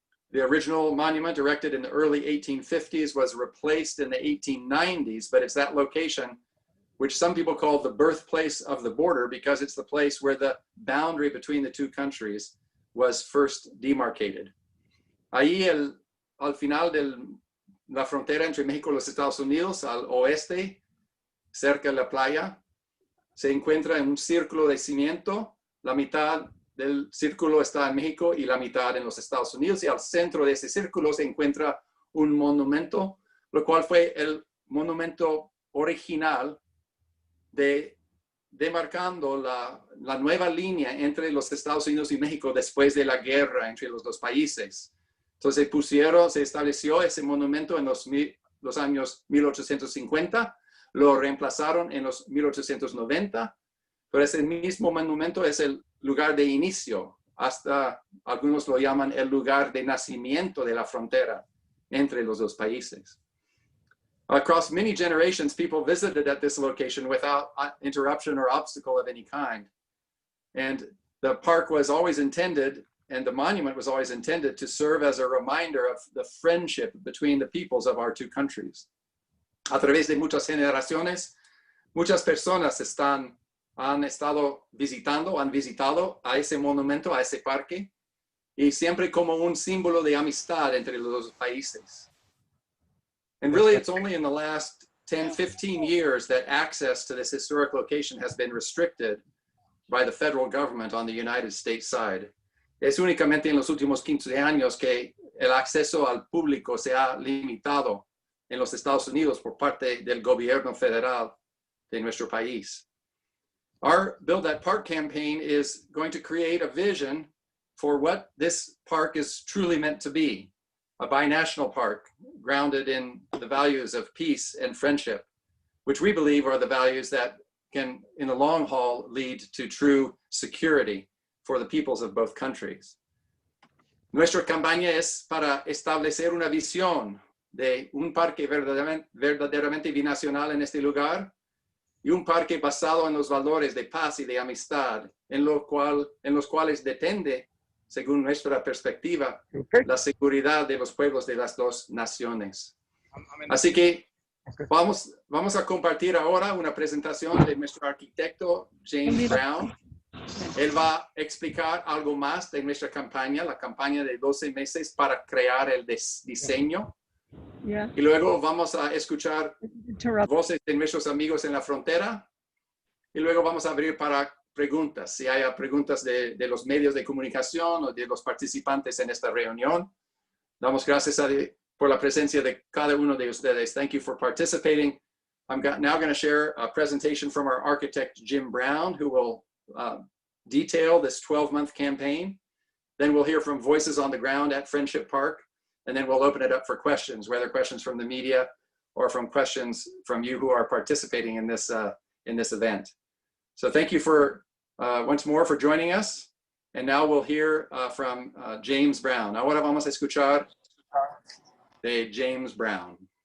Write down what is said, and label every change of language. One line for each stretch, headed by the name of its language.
English: The original monument, erected in the early 1850s, was replaced in the 1890s, but it's that location which some people call the birthplace of the border because it's the place where the boundary between the two countries was first demarcated.
Spanish: Ahí al final de la frontera entre México y los Estados Unidos, al oeste, cerca de la playa, se encuentra en un círculo de cimiento. La mitad del círculo está en México y la mitad en los Estados Unidos. Y al centro de ese círculo se encuentra un monumento, lo cual fue el monumento original demarcando la nueva línea entre los Estados Unidos y México después de la guerra entre los dos países. Entonces se estableció ese monumento en los años 1850, lo reemplazaron en los 1890, pero ese mismo monumento es el lugar de inicio, hasta algunos lo llaman el lugar de nacimiento de la frontera entre los dos países.
English: Across many generations, people visited at this location without interruption or obstacle of any kind. And the park was always intended, and the monument was always intended to serve as a reminder of the friendship between the peoples of our two countries.
Spanish: A través de muchas generaciones, muchas personas han visitado a ese monumento, a ese parque, y siempre como un símbolo de amistad entre los dos países.
English: And really, it's only in the last 10, 15 years that access to this historic location has been restricted by the federal government on the United States side.
Spanish: Es únicamente en los últimos 15 años que el acceso al público se ha limitado en los Estados Unidos por parte del gobierno federal de nuestro país.
English: Our Build That Park campaign is going to create a vision for what this park is truly meant to be, a binational park grounded in the values of peace and friendship, which we believe are the values that can, in the long haul, lead to true security for the peoples of both countries.
Spanish: Nuestra campaña es para establecer una visión de un parque verdaderamente binacional en este lugar y un parque basado en los valores de paz y de amistad, en los cuales depende, según nuestra perspectiva, la seguridad de los pueblos de las dos naciones. Así que vamos a compartir ahora una presentación de nuestro arquitecto James Brown. Él va a explicar algo más de nuestra campaña, la campaña de 12 meses para crear el diseño.
English: Yeah.
Spanish: Y luego vamos a escuchar voces de nuestros amigos en la frontera. Y luego vamos a abrir para preguntas, si hay preguntas de los medios de comunicación o de los participantes en esta reunión. Damos gracias por la presencia de cada uno de ustedes.
English: Thank you for participating. I'm now going to share a presentation from our architect, Jim Brown, who will detail this 12-month campaign. Then we'll hear from voices on the ground at Friendship Park, and then we'll open it up for questions, whether questions from the media or from questions from you who are participating in this event. So thank you for once more for joining us. And now we'll hear from James Brown.
Spanish: Ahora vamos a escuchar de James Brown.